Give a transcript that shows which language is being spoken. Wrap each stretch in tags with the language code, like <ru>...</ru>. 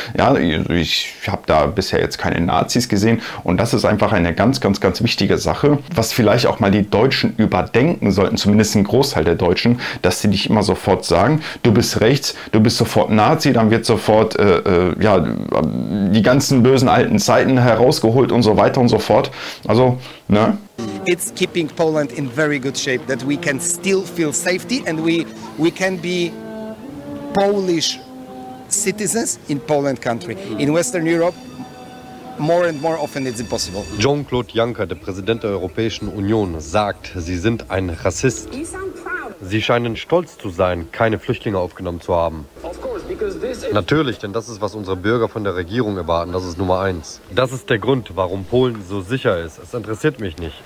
<de>Ja, ich habe da bisher jetzt keine Nazis gesehen und das ist einfach eine ganz, ganz, ganz wichtige Sache, was vielleicht auch mal die Deutschen überdenken sollten, zumindest ein Großteil der Deutschen, dass sie nicht immer sofort sagen, du bist rechts, du bist sofort Nazi, dann wird sofort ja, die ganzen bösen alten Zeiten herausgeholt und so weiter und so fort. Also, ne?</de> <en>It's keeping Poland in very good shape, that we can still feel safety and we can be Polish citizens in Poland country. In Western Europe, more and more often it's impossible.</en> <de>Jean-Claude Juncker, der Präsident der Europäischen Union, sagt, Sie sind ein Rassist. Sie scheinen stolz zu sein, keine Flüchtlinge aufgenommen zu haben. Natürlich, denn das ist, was unsere Bürger von der Regierung erwarten, das ist Nummer 1. Das ist der Grund, warum Polen so sicher ist. Es interessiert mich nicht.</de>